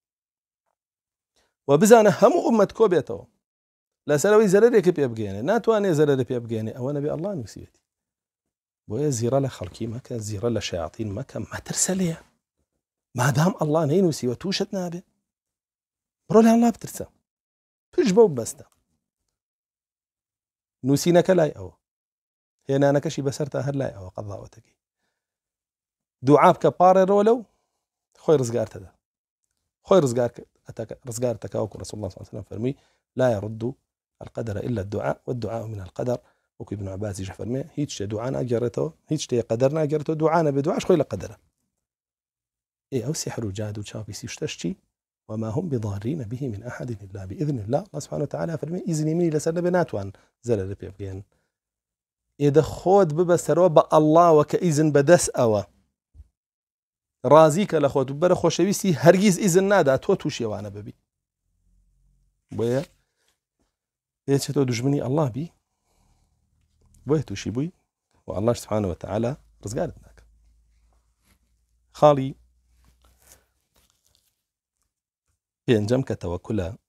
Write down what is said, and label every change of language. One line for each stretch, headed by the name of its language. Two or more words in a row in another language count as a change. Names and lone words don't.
Central Kurdish: و بزانە هەموو ئومەت کۆ بێتەوە لەسەرەوەی زەرەرێکی پێ بگەێنێ ناتوانێ زەرەرە پێ بگەێنێ ئەوە نەبێ الله نووسیبێتی بۆیە زیرە لە خەڵکی مەکە زیرە لە شەیاطین مەکە مەترسە لێیە مادام الله نەینووسیوە تووشت نابێ بڕۆ لە الله بترسە پشت بەو بەستە نووسینەکە لای ئەوە هێنانەکەشی بەسەر تا هەر لای ئەوە قەضاوەتەکەی دوعا بکە پاڕێڕەوە لەو خۆی ڕزگارتەدا خۆی ڕزگار تەکاوەکو
Arabic: رسول الله صلى الله عليه وسلم
Central Kurdish: فەرمووی
Arabic: لا يرد القدر إلا الدعاء والدعاء من القدر
Central Kurdish: وكو ابن عباس فەرمێ هیچ شتێ دوعا ناگێڕێتەوە هیچ شتێ قەدەر ناگێڕێتەوە دوعا نەبێ دوعاش خۆی لە قەدەرە ئەو سحر و جاد و چاوپیسی شتەش چی
Arabic: وما هم بضارين به من أحد إلا بإذن الله الله سبحانه وتعالى
Central Kurdish: فەرمێ ئیزنی منی لەسەر نەبێ ناتوان زەرەرە پێ بگەێن ئێدە خۆت ببەسەرەوە بە ئەڵڵاوە کە ئیزن بەدەست ئەوە ڕازی کە لە خۆت بەرە خۆشەویستی هەرگیز ئیزن نادا تۆ تووشێوانە ببی بۆیە بێچێتۆ دوژمنی ئەڵڵا بی بۆیە تووشی بووی و ئەڵڵا
Arabic: سبحانه وتعالى
Central Kurdish: ڕزگارت ناکە خاڵی پێنجەم کە تەوەکولە